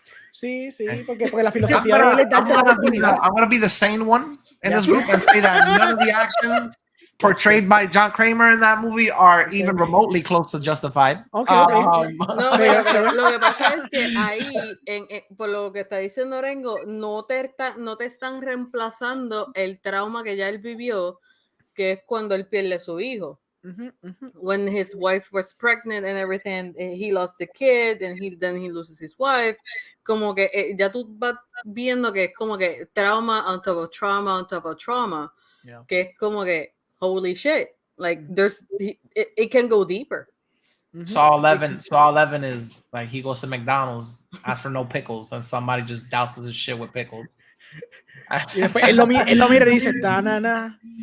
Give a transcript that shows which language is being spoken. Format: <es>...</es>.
<es>Sí, porque la filosofía de él es</es> <en>I'm gonna be the sane one in this group and say that none of the actions portrayed by John Kramer in that movie are even remotely close to justified. Okay.</en> <es>No, pero lo que pasa es que ahí, por lo que está diciendo Orengo, no te están reemplazando el trauma que ya él vivió, que es cuando él pierde a su hijo.</es> <en>When his wife was pregnant and everything, he lost the kid and then he loses his wife.</en> <es>Como que ya tú vas viendo que es como que</es> <en>trauma on top of trauma</en> <es>on top of trauma, que es como que</es> <en>holy shit, like it can go deeper. Saw 11 is like he goes to McDonald's, asks for no pickles, and somebody just douses his shit with pickles.</en> <es>Y después él lo mira y dice, na.</es>